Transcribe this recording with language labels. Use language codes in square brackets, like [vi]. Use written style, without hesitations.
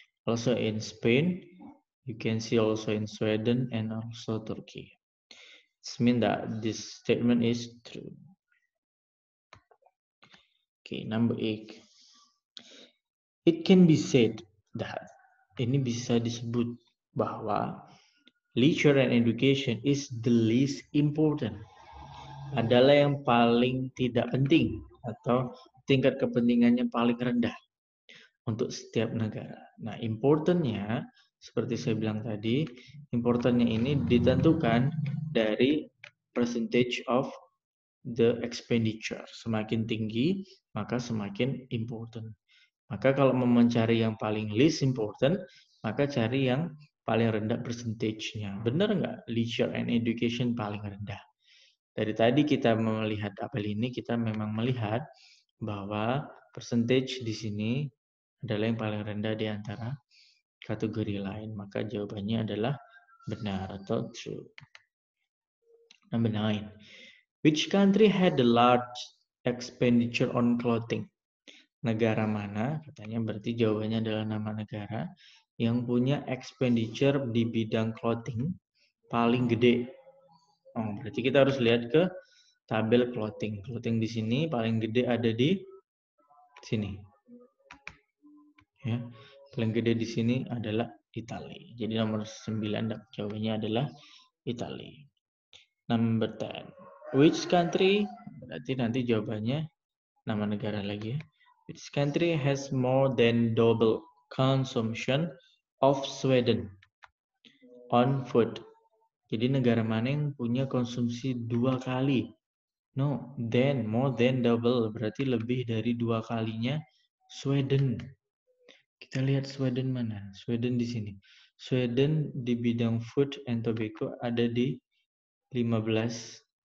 [en] Also in Spain, you can see also in Sweden and also Turkey. It means that this statement is true. Okay, number 8. It can be said that, [id] ini bisa disebut bahwa [en] leisure and education is the least important, [id] adalah yang paling tidak penting atau tingkat kepentingannya paling rendah untuk setiap negara. Nah, importantnya seperti saya bilang tadi, importantnya ini ditentukan dari [en] percentage of the expenditure. [id] Semakin tinggi, maka semakin important. Maka kalau mau mencari yang paling [en] least important, [id] maka cari yang paling rendah percentage-nya. Benar nggak? Leisure and education paling rendah. Dari tadi kita melihat apel ini, kita memang melihat bahwa percentage di sini adalah yang paling rendah di antara kategori lain. Maka jawabannya adalah benar atau true. [en] Number 9. Which country had the large expenditure on clothing? [id] Negara mana? Katanya berarti jawabannya adalah nama negara yang punya expenditure di bidang clothing paling gede. Oh, berarti kita harus lihat ke tabel clothing. Clothing di sini paling gede ada di sini. Ya, paling gede di sini adalah Italia. Jadi nomor 9 jawabannya adalah Italia. [en] Number 10. Which country? [id] Berarti nanti jawabannya nama negara lagi ya. [en] Which country has more than double consumption of Sweden on food? [id] Jadi negara mana yang punya konsumsi 2 kali? [en] No, then more than double [id] berarti lebih dari 2 kalinya Sweden. Kita lihat Sweden mana? Sweden di sini. Sweden di bidang food and tobacco ada di 15%.